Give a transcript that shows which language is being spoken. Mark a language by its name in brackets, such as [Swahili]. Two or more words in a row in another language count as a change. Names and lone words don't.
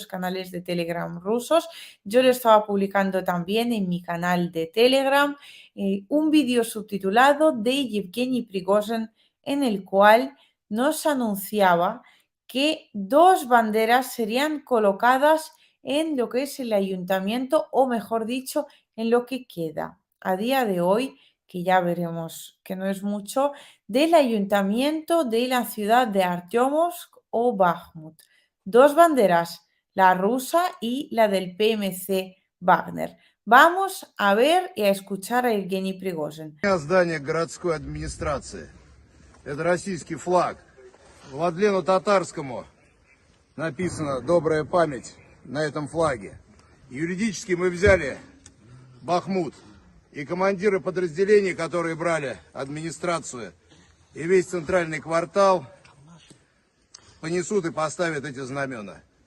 [Spanish] canales de Telegram rusos, yo lo estaba publicando también en mi canal de Telegram, un vídeo subtitulado de Yevgeny Prigozhin en el cual nos anunciaba que dos banderas serían colocadas en lo que es el ayuntamiento, o mejor dicho, en lo que queda a día de hoy, que ya veremos que no es mucho, del ayuntamiento de la ciudad de Artyomovsk o Bakhmut. Dos banderas, la rusa y la del PMC Wagner. Vamos a ver y a escuchar a Evgeny Prigozhin. [Russian] Здание городской администрации. Это российский флаг. Владлену Татарскому написано «Добрая память» на этом флаге. Юридически мы взяли Бахмут. И командиры подразделений, которые брали администрацию и весь центральный квартал, понесут и поставят эти знамена.